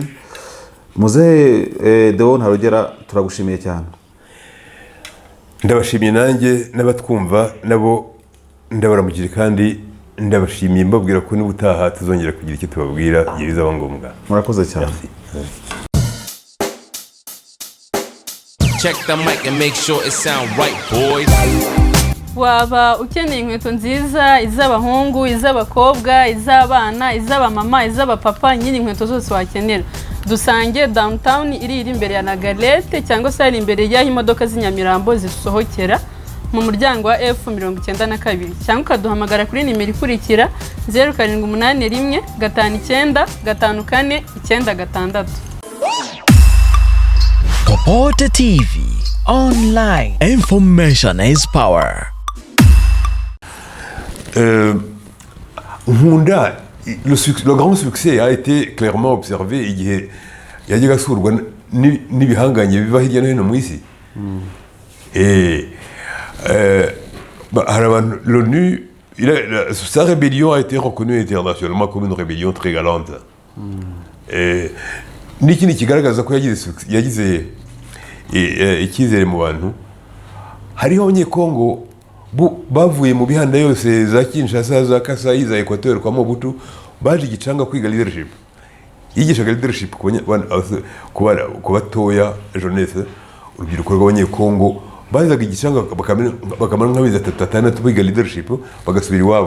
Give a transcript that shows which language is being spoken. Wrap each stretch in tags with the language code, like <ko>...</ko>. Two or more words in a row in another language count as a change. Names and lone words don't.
<rw>Muzehe Deo Ntarugera turagushimiye cyane. Ndabashimiye nanjye n'abatwumva nabo ndabaramukije kandi ndabashimiye mbabwira ko n'ubutaha tuzongera kugira icyo tubabwira igihe bizaba ngombwa. Murakoze cyane.</rw> <en>Check the mic and make sure it sound right, boys.</en> <rw>Waba ukeneye inkweto nziza iz'abahungu, iz'abakobwa, iz'abana, iz'abamama, iz'abapapa, nyine inkweto zose wakenera. Dusange downtown iri imbere ya Nagalete cyangwa se ari imbere y'aho imodoka z'inyamirambo zisohokera mu muryango wa F92 cyangwa ukaduhamagara kuri nimero ikurikira 0781 59 54 96.</rw> <en>Popote TV online, information is power.</en> <fr>Nkunda le grand succès a été clairement observé</fr> <rw>igihe yajyaga asurwa n'ibihanganye biva hirya no hino mu isi.</rw> <fr>L'ONU, sa rébellion a été reconnue internationalement comme une rébellion très galante.</fr> <rw>N'ikindi kigaragaza ko yagize icyizere mu bantu. Hariho abanyekongo bavuye mu bihanda yose za Kinshasa, za Kasai, za Equateur kwa Mobutu baje Gicanga kwiga leadership. Yigishaga leadership ku batoya jeunesse, urubyiruko rw'abanyekongo bazaga Gicanga bakamara nk'amezi 3-6 biga leadership bagasubira iwabo.</rw>